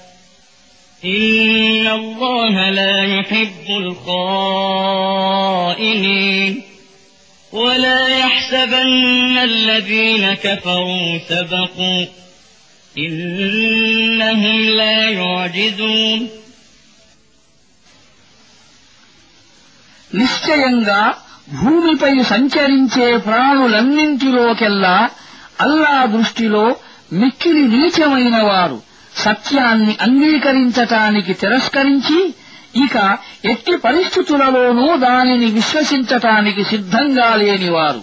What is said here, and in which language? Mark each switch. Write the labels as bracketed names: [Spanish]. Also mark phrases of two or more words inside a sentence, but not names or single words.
[Arabic] إن الله لا يحب الخائنين ولا يحسبن الذين كفروا سبقوا إنهم لا يعجزون [Telugu] నిశ్చయంగా భూమిపై సంచరించే ప్రాణులన్నింటిలోకెల్లా అల్లా దృష్టిలో మిక్కిలి నీచమైన వారు, సత్యాన్ని అంగీకరించటానికి తిరస్కరించి ఇక ఎట్టి పరిస్థితులలోనూ దానిని విశ్వసించటానికి సిద్ధంగా లేనివారు.